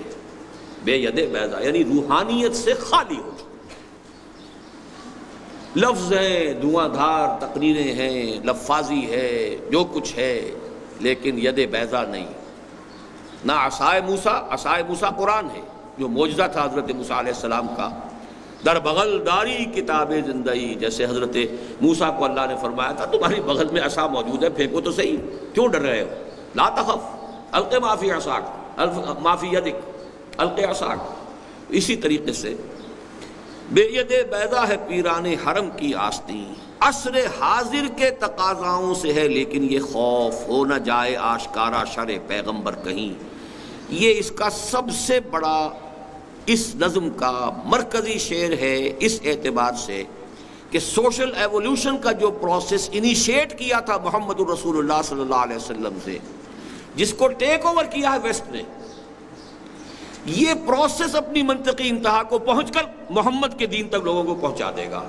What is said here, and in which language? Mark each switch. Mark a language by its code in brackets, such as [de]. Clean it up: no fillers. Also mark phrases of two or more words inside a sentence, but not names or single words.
[ur] بے ید بیضا یعنی روحانیت سے خالی ہو چکا. لفظ ہیں، دھواں دھار تقریریں ہیں، لفاظی ہے، جو کچھ ہے، لیکن ید بیضا نہیں. نہ عصائے موسیٰ قرآن ہے جو معجزہ تھا حضرت موسیٰ علیہ السلام کا. [fa] در بغل داری کتاب زندگی، [ur] جیسے حضرت موسیٰ کو اللہ نے فرمایا تھا تمہاری بغل میں عصا موجود ہے، پھینکو تو صحیح، کیوں ڈر رہے ہو؟ [ar] لا تخف الق ما فی عصاک ما فی یدک الق عصاک. [ur] اسی طریقے سے بے ید بیضا ہے پیران حرم کی آستین. عصر حاضر کے تقاضاؤں سے ہے لیکن یہ خوف ہو نہ جائے آشکارا شر پیغمبر کہیں. یہ اس کا سب سے بڑا اس نظم کا مرکزی شعر ہے، اس اعتبار سے کہ [en] social evolution [ur] کا جو [en] process initiate [ur] کیا تھا محمد الرسول اللہ صلی اللہ علیہ وسلم سے، جس کو [en] take over [ur] کیا ہے ویسٹ نے، یہ پروسیس اپنی منطقی انتہا کو پہنچ کر محمد کے دین تک لوگوں کو پہنچا دے گا۔